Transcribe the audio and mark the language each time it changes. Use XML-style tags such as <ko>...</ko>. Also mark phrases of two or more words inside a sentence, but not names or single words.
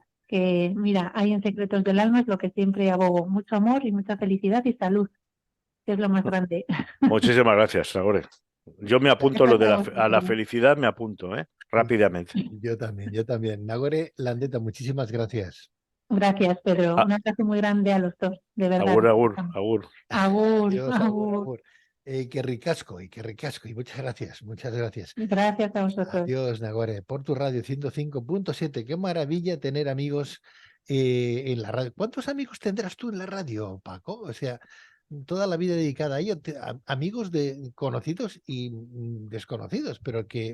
<es>Que mira, hay en Secretos del Alma es lo que siempre abogo, mucho amor y mucha felicidad y salud, que es lo más grande. Muchísimas gracias, Nagore. Yo me apunto Gracias a a la vosotros. felicidad, me apunto, ¿eh? Rápidamente. Yo también, yo también. Nagore Landeta, muchísimas gracias. Gracias, Pedro. Ah, Un abrazo muy grande a los dos, de verdad.</es> <eu>agur, agur, agur.</eu> <es>Agur, Dios, agur, agur. agur. Qué ricasco, y muchas gracias, muchas gracias. Gracias a vosotros. Adiós, Nagore, por tu radio 105.7. Qué maravilla tener amigos en la radio. ¿Cuántos amigos tendrás tú en la radio, Paco? O sea, toda la vida dedicada a ello. Amigos de conocidos y desconocidos, pero que</es>